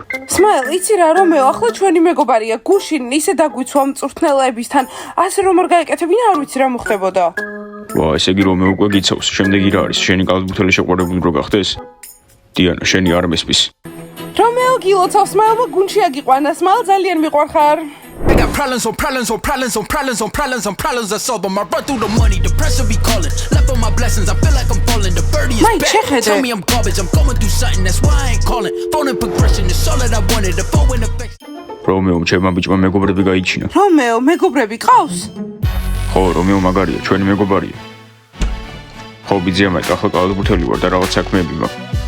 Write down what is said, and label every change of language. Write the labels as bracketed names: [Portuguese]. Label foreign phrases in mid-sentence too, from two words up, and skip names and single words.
[Georgian] სმაილ, იცი რა, რომეო, ახლა ჩვენი მეგობარია, გულში ისე დაგვიცვა მწვრთნელებისთან, ასე რომ არ გაეკეთებინა, არ ვიცი რა მოხდებოდა. ვა, ესე იგი რომეო უკვე გიცავს, შემდეგი რა არის? შენი კალათბურთელი შეყვარებული რო გახდეს? დიანა, შენი არ მესმის. რომეო გილოცავს, სმაილმა გუნდში აგიყვანა, სმაილ ძალიან მიყვარხარ. [English] I got problems on problems on problems on problems on problems on problems I solve them. I run through the money, the pressure be calling. Left on my blessings, I feel like I'm falling. The birdie is back. Tell me I'm garbage, I'm going through something, that's why I ain't calling. Phone and progression is all that I wanted. The phone in affection. [Georgian] რომეო, ჩემმა ბიჭმა მეგობრები გაიჩინა. რომეო, მეგობრები ყავს? ხო, რომეო მაგარია, ჩვენი მეგობარია. ხო, ბიძია, მე ახლა კალათბურთელი ვარ და რაღაც საქმეები მაქვს.